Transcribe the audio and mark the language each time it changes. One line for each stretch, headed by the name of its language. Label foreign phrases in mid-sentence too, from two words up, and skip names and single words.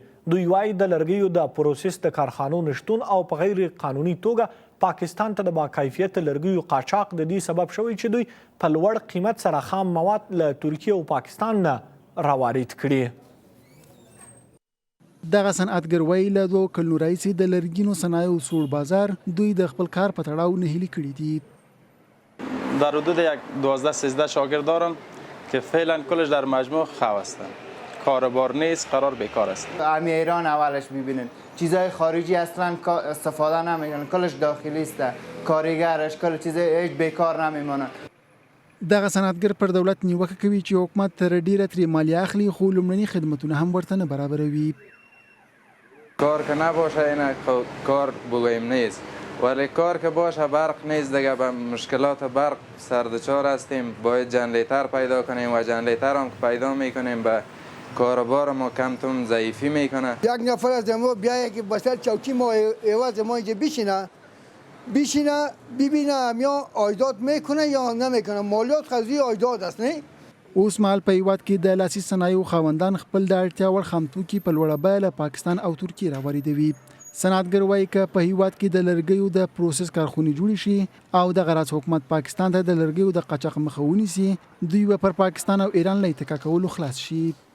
Pashto: دوی وایي د لرګیو د پروسس د کارخانو نشتون او په غیر قانوني توګه پاکستان ته د باکیفیت لرګیو قاچاق د دې سبب شوی چې دوی په لوړ قیمت سره خام مواد له ترکیه او پاکستان نه راوارد کړي. دغه صنعتګر وایي له 2 کلونو راهیسې د لرګینو صنایعو سوړ بازار دوی د خپل کار په تړاو نهیلي کړي دي.
Persian: در حدود یک 12-13 شاگرد دارم که فعلا کلش در مجموع خو هستند. کاربار نیست، قرار بیکار است. همین ایران اولش ببینید چیزای خارجی اصلا استفاده نمیکنن، کلش داخلی است، کارگرش کل چیز هیچ بیکار نمیمونه.
Pashto: دغه صنعتګر پر دولت نیوکه کوي چې حکومت تر ډیره ترې مالیه اخلي خو لومړني خدمتونه هم ورته نه برابروي.
Persian: کار که نباشه این کار بگوییم نیست، ولی کار که باشه برق نیست دیگه به مشکلات برق سردچار هستیم. باید جنریتر پیدا کنیم و جنریتر هم که پیدا میکنیم به کاربار ما کمتون ضعیفی میکنه. یک نفر از ما بیایه که بسر چوکی ما عوض ما اینجا بشینه ببینه یا آیداد میکنه یا نمیکنه. مالیات قضیه آیداد است نه؟
Pashto: اوس مهال په هیواد کې د لاسي صنایعو خاوندان خپل د اړتیا وړ خام توکي په لوړه بیه له پاکستان او ترکیې راواردوي. صنعتګر وایي که په هیواد کې د لرګیو د پروسس کارخونې جوړې شي او دغه راز حکومت پاکستان ته د لرګیو د قاچاق مخه ونیسي، دوی به پر پاکستان او ایران له اتکا کولو خلاص شي.